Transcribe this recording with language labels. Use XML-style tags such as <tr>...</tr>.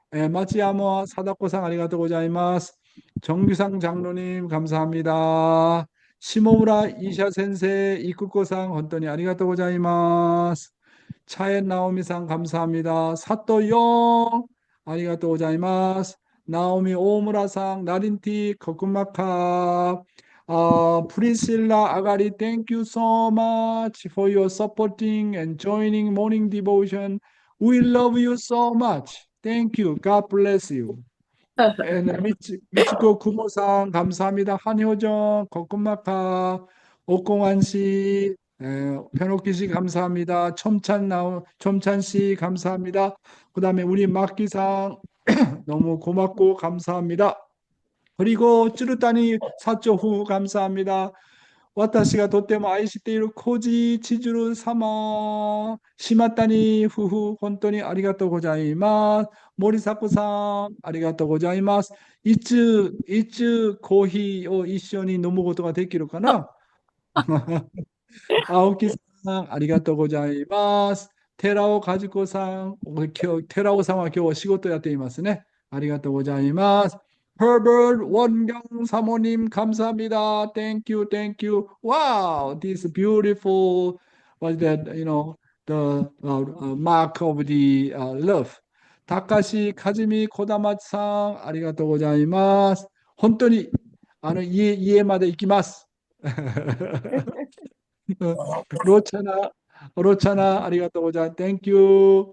<ko>마치야모 사다코상,</ko> <ja>아리가또 고자이마스.</ja> <ko>정규상 장로님, 감사합니다.</ko> <ja>시모무라 이샤 센세, 이쿠코상, 혼돈이 아리가또 고자이마스.</ja> <ko>차에 나오미상 감사합니다. 사또용</ko> <ja>아리가또 고자이마스.</ja> <th>나오미 오무라상 나린티 거꾸마카.</th> <en>프리실라 아가리 thank you so much for your supporting and joining morning devotion. We love you so much. Thank you. God bless you.</en> <ko>And 미치코 구모상 감사합니다. 한효정</ko> <th>거꾸마카</th> <ko>옥공환 씨 변옥기 씨 감사합니다. 첨찬 씨 감사합니다. 그 다음에 우리 막기상 너무 고맙고 감사합니다. 그리고 쭈르따니 사초후 감사합니다.</ko> <ja>私がとっても愛しているコジチジュル様、島谷夫婦、本当にありがとうございます。森迫さん、ありがとうございます。いつコーヒーを一緒に飲むことができるかな青木さん、ありがとうございます。寺尾和子さん、寺尾さんは今日は仕事やっていますね。ありがとうございます。</ja> <ko>Herbert 원경 사모님 감사합니다.</ko> <en>Thank you, thank you. Wow, this beautiful, what's that? The mark of the love.</en> <ja>다카시 카즈미 코다마츠さん ありがとうございます。本当に家まで行きます。ロチャナ、ありがとうございます。</ja> <en>Thank you.</en>